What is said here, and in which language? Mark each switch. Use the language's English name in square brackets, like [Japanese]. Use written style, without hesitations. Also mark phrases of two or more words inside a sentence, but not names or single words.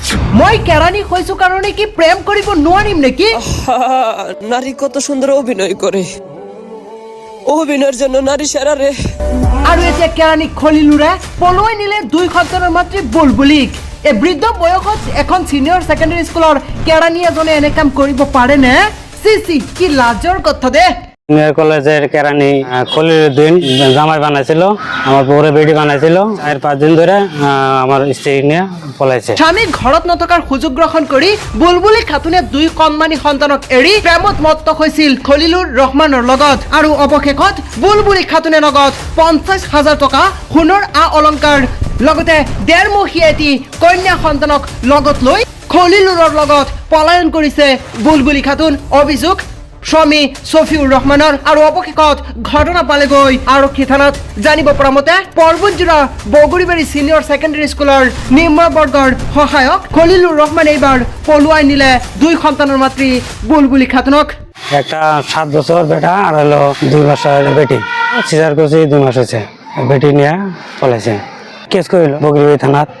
[Assamese] মই কেরানি হইছো কারণে কি প্রেম করিব নোৱাৰিম নেকি? [Bangla] নারী কত সুন্দর অভিনয় করে, অভিনয়ের জন্য নারী সেরা রে। [Assamese] আৰু এতিয়া কেরানি খলিলুৰে পলুৱাই নিলে 2 সন্তানৰ মাতৃ বুলবুলিক। এই বৃদ্ধ বয়সত এখন [English] senior secondary [Assamese] স্কুলৰ কেরানি এজনে এনে কাম কৰিব পাৰে নে? সি কি লাজৰ কথা দে। [Bangla] কলেজের কেরানি খলিলুদ্দিন জামাই বানাইছিল, আমার বউরে বেডি বানাইছিল। 4-5 দিন ধরে আমার স্ত্রী নিয়ে পলাইছে। [Assamese] স্বামী ঘৰত নথকাৰ সুযোগ গ্ৰহণ কৰি বুলবুলি খাতুনে 2 কণমানি সন্তানক এৰি প্ৰেমত মত্ত হৈছিল খলিলুৰ ৰহমানৰ লগত। আৰু অৱশেষত বুলবুলি খাতুনে লগত 50,000 টকা সোণৰ অলংকাৰ লগতে 1.5 মহীয়া এটি কন্যা সন্তানক লগত লৈ খলিলুৰৰ লগত পলায়ন কৰিছে বুলবুলি খাতুন। অভিযোগ স্বামী সফিউৰ ৰহমানৰ। আৰু অৱশেষত ঘটনা পালেগৈ আৰক্ষী থানাত। জানিব পৰা মতে পৰ্বতজোৰা বগৰীবাৰী সিনিয়ৰ সেকেন্ডাৰী স্কুলৰ নিম্ন বৰ্গৰ সহায়ক খলিলুৰ ৰহমান এইবাৰ পলুৱাই নিলে 2 সন্তানৰ মাতৃ বুলবুলি খাতুনক। [Bangla] একটা 7 বছর বেটা আর হলো 2 মাসের বেটি। সিজার করছি 2 মাস হয়েছে, বেটি নিয়ে পলাইছে। [Assamese] কেস করিল বগরিবাড়ি থানাত।